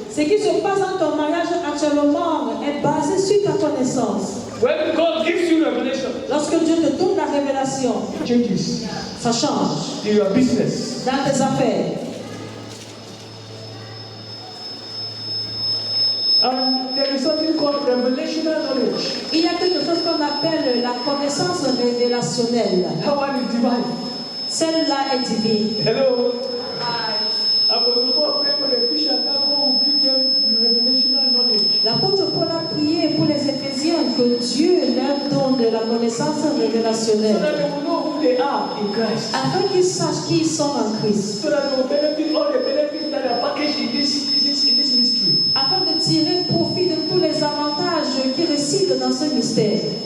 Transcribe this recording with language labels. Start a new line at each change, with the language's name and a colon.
French: Ce qui se passe dans ton mariage actuellement est basé sur ta connaissance.
English: When God gives you revelation,
French: Lorsque Dieu te donne la révélation,
English: it changes
French: ça change
English: in your business.
French: dans tes affaires.
English: And there is something called revelational knowledge.
French: Il y a quelque chose qu'on appelle la connaissance révélationnelle.
English: That one is divine.
French: Celle-là est divine.
English: Hello? Apostle Paul prayed for the Ephesians that God will give them the revelational knowledge.
French: L'apôtre Paul a prié pour les Éphésiens que Dieu leur donne de la connaissance
English: So
French: révélationnelle.
English: that they will know who they are in Christ.
French: Afin qu'ils sachent qui ils sont en Christ.
English: So that they will benefit all the benefits that are packaged in this mystery.
French: Afin de tirer profit de tous les avantages qui résident dans ce mystère.